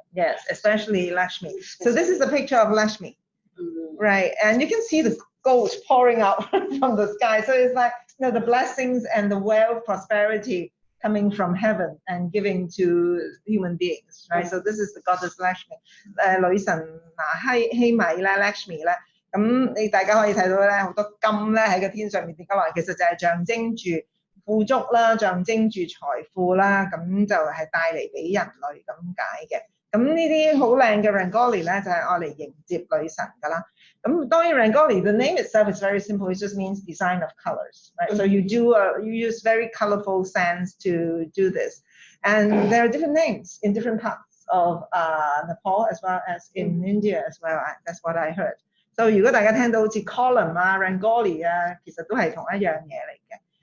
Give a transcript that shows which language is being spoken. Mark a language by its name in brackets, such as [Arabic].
[English] Yes, especially Lakshmi. So this is a picture of Lakshmi, right? And you can see the gold pouring out from the sky. So it's like, the blessings and the wealth, prosperity coming from heaven and giving to human beings, right? So this is the goddess Lakshmi. [Cantonese] 女神希米啦 Lakshmi 啦，咁你大家可以睇到咧，好多金咧喺個天上面跌落嚟，其實就係象徵住富足啦，象徵住財富啦，咁就係帶嚟俾人類咁解嘅。咁呢啲好靚嘅 Rangoli 咧，就係愛嚟迎接女神㗎啦。咁當然 [English] Rangoli, the name itself is very simple. It just means design of colors, right? So you use very colorful sands to do this, and there are different names in different parts of Nepal as well as in India as well. That's what I heard. [Cantonese] So 如果大家聽到好似 column Rangoli 其實都係同一樣嘢嚟嘅。